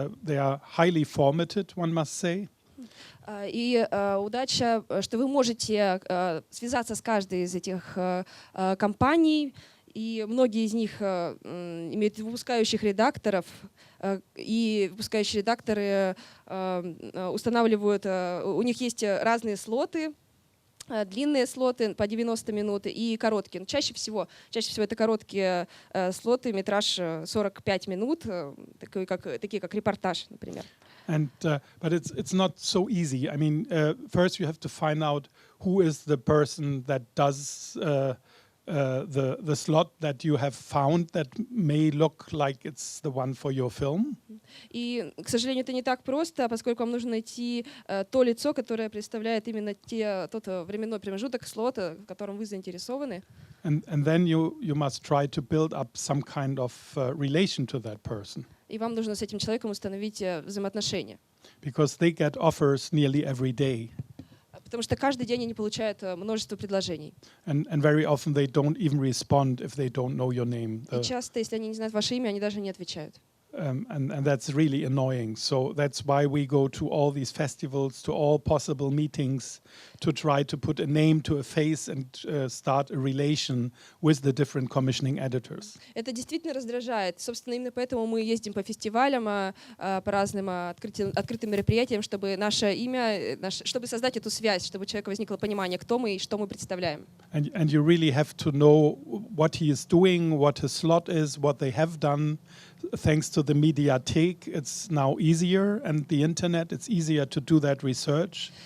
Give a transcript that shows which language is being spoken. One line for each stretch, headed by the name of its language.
English: They are highly formatted, one must say.
Russian: И удача, что вы можете связаться с каждой из этих компаний, и многие из них имеют выпускающих редакторов, и выпускающие редакторы устанавливают, у них есть разные слоты, длинные слоты по 90 минут и короткие. Но чаще всего это короткие слоты, метраж 45 минут, такие как репортаж, например.
English: But it's not so easy. I mean, first you have to find out who is the person that does the slot that you have found that may look like it's the one for your film.
Russian: И, к сожалению, это не так просто, поскольку вам нужно найти то лицо, которое представляет именно тот временной промежуток слота, в котором вы заинтересованы.
English: And then you must try to build up some kind of relation to that person.
Russian: И вам нужно с этим человеком установить взаимоотношения.
English: Because they get offers nearly every day.
Russian: Потому что каждый день они получают множество предложений.
English: And very often they don't even respond if they don't know your name.
Russian: И часто, если они не знают ваше имя, они даже не отвечают.
English: And that's really annoying. So that's why we go to all these festivals, to all possible meetings, to try to put a name to a face and start a relation with the different commissioning editors.
Russian: Это действительно раздражает. Собственно, именно поэтому мы ездим по фестивалям, по разным открытым мероприятиям, чтобы наше имя, чтобы создать эту связь, чтобы у человека возникло понимание, кто мы и что мы представляем.
English: And you really have to know what he is doing, what his slot is, what they have done. Thanks to the Mediathek, it's now easier, and the internet, it's easier to do that research.